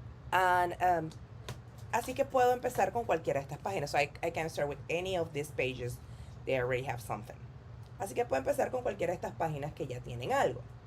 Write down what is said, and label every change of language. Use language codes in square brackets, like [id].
[es] And, así que puedo empezar con cualquiera de estas páginas. [en] So I can start with any of these pages. They already have something. [es] Así que puedo empezar con cualquiera de estas páginas que ya tienen algo.